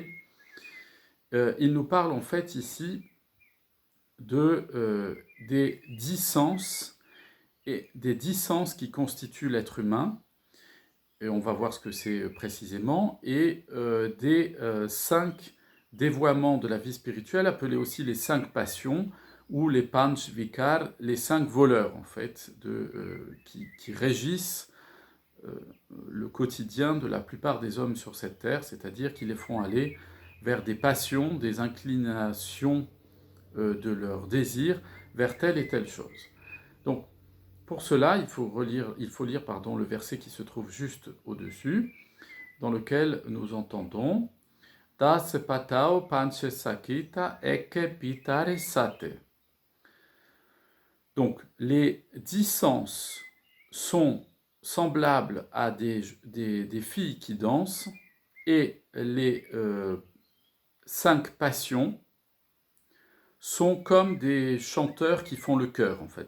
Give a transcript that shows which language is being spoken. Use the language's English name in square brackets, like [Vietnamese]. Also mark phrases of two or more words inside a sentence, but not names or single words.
[French] Il nous parle en fait ici des 10 sens et des 10 sens qui constituent l'être humain, et on va voir ce que c'est précisément, et des 5 dévoiements de la vie spirituelle, appelés aussi les 5 passions, ou les [Punjabi] ਪੰਜ ਵਿਕਾਰ, [French] les 5 voleurs en fait, qui régissent le quotidien de la plupart des hommes sur cette terre, c'est-à-dire qui les font aller vers des passions, des inclinations de leur désir vers telle et telle chose. Donc, pour cela, il faut lire le verset qui se trouve juste au-dessus, dans lequel nous entendons [Punjabi] ਦਸ ਪਾਤ੍ਰ ਪੰਚ ਸੰਗੀਤਾ ਏਕੈ ਭੀਤਰਿ ਸਾਥੇ. [French] Donc, les 10 sens sont semblables à des filles qui dansent, et les 5 passions sont comme des chanteurs qui font le chœur, en fait.